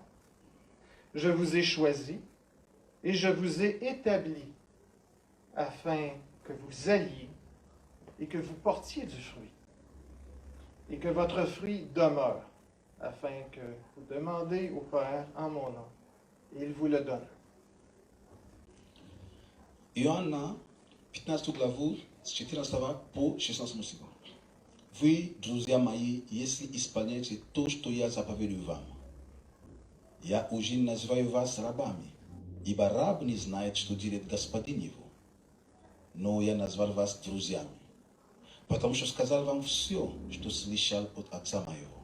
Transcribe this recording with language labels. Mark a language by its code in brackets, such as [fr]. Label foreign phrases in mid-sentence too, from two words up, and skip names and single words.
[fr] Je vous ai choisi et je vous ai établi afin que vous alliez et que vous portiez du fruit, et que votre fruit demeure, afin que vous demandez au Père en mon nom, et il vous le donne. [ru] Иоанна 15 главу с 14 по 16 стих. Вы, друзья мои, если исполняете то, что я заповедую вам, я уже не называю вас рабами, ибо раб не знает, что делает господин его, но я назвал вас друзьями, потому что сказал вам все, что слышал от Отца моего.